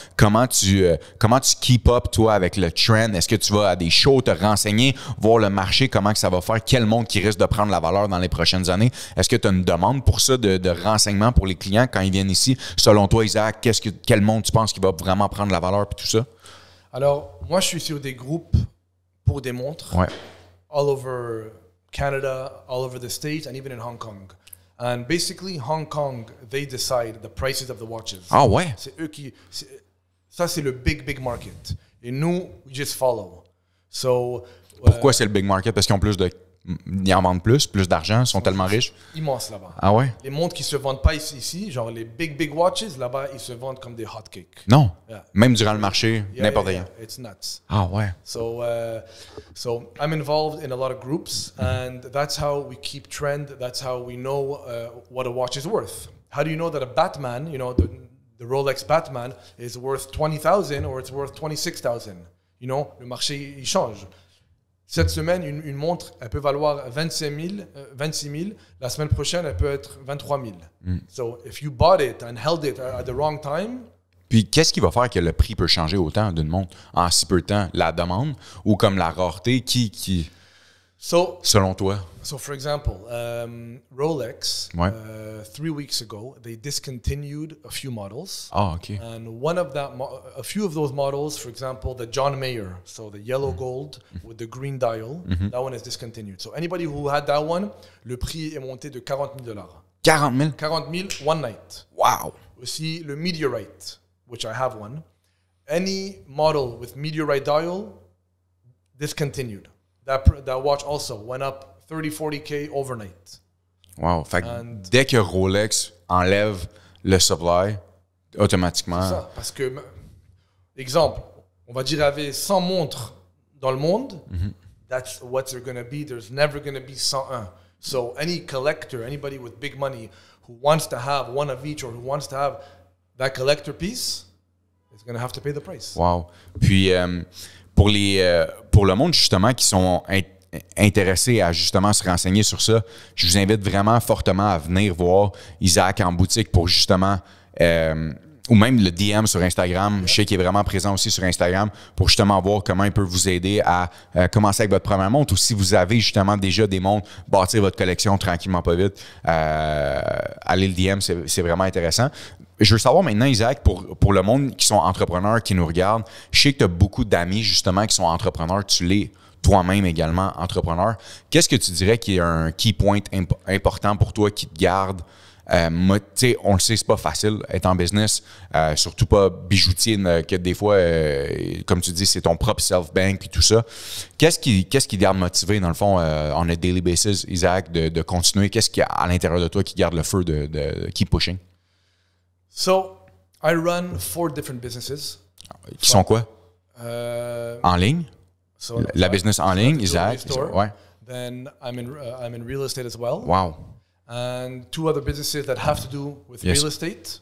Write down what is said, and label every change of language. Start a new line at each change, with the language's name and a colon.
French: Comment tu keep up, toi, avec le trend? Est-ce que tu vas à des shows te renseigner, voir le marché, comment que ça va faire, quelle montre qui risque de prendre la valeur dans les prochaines années? Est-ce que tu as une demande pour ça, de renseignements pour les clients quand ils viennent ici? Selon toi, Isaac, quelle montre tu penses qui va vraiment prendre la valeur, puis tout ça? Alors, moi, je suis sur des groupes pour des montres. Ouais.
English: All over Canada, all over the States, and even in Hong Kong. And basically, Hong Kong, they decide the prices of the watches.
French: Ah ouais? C'est eux qui... Ça, c'est le big market. Et nous,
English: we just follow. So,
French: pourquoi c'est le big market? Parce qu'ils ont ils en vendent plus d'argent, ils sont tellement riches. Immense là-bas. Ah ouais? Les montres qui se vendent pas ici, genre les big watches, là-bas, ils se vendent comme des hotcakes. Non.
English: Yeah.
French: Même durant le marché, n'importe rien.
English: It's nuts.
French: Ah ouais.
English: So I'm involved in a lot of groups, and that's how we keep trend. That's how we know what a watch is worth. How do you know that a Batman, the Rolex Batman, is worth 20,000 or it's worth 26,000?
French: Le marché, il change. Cette semaine, une montre, elle peut valoir 26 000. La semaine prochaine, elle peut être 23 000.
English: So, if you bought it and held it at the wrong time...
French: Puis, qu'est-ce qui va faire que le prix peut changer autant d'une montre en si peu de temps? La demande ou comme la rareté? selon toi?
English: So, for example, Rolex,
French: Ouais.
English: 3 weeks ago, they discontinued a few models.
French: Ah, OK.
English: And a few of those models, for example, the John Mayer, so the yellow gold with the green dial, that one is discontinued. So anybody who had that one,
French: le prix est monté de
English: $40,000.
French: 40 000?
English: 40,000 one night. Wow!
French: Aussi, le Meteorite,
English: which I have one. Any model with Meteorite dial, discontinued. That watch also went up 30-40K overnight. Wow!
French: Fait que dès que Rolex enlève le supply, automatiquement... C'est ça, parce que, exemple, on va dire il y avait 100 montres dans le monde,
English: that's what they're going to be. There's never going to be 101. So any collector, anybody with big money who wants to have one of each or who wants to have that collector piece is going to have to pay the price. Wow!
French: Puis, pour le monde, justement, qui sont intéressés à justement se renseigner sur ça, je vous invite vraiment fortement à venir voir Isaac en boutique pour justement... ou même le DM sur Instagram. Je sais qu'il est vraiment présent aussi sur Instagram pour justement voir comment il peut vous aider à commencer avec votre première montre ou si vous avez justement déjà des montres, bâtir votre collection tranquillement pas vite. Allez le DM, c'est vraiment intéressant. Je veux savoir maintenant, Isaac, pour le monde qui sont entrepreneurs, qui nous regardent, je sais que tu as beaucoup d'amis justement qui sont entrepreneurs, tu l'es toi-même également entrepreneur. Qu'est-ce que tu dirais qui est un key point important pour toi qui te garde? On le sait, c'est pas facile être en business, surtout pas bijoutier, que des fois, comme tu dis, c'est ton propre self-bank et tout ça. Qu'est-ce qui te garde motivé, dans le fond,
English: on a daily basis,
French: Isaac, de continuer? Qu'est-ce qu'il y a à l'intérieur de toi qui garde le feu de
English: keep pushing? So, I run 4 different businesses.
French: Qui sont quoi? En ligne?
English: So,
French: La business en ligne, Isaac? Ouais.
English: Then I'm in real estate as well. Wow. And 2 other businesses that have to do with real estate.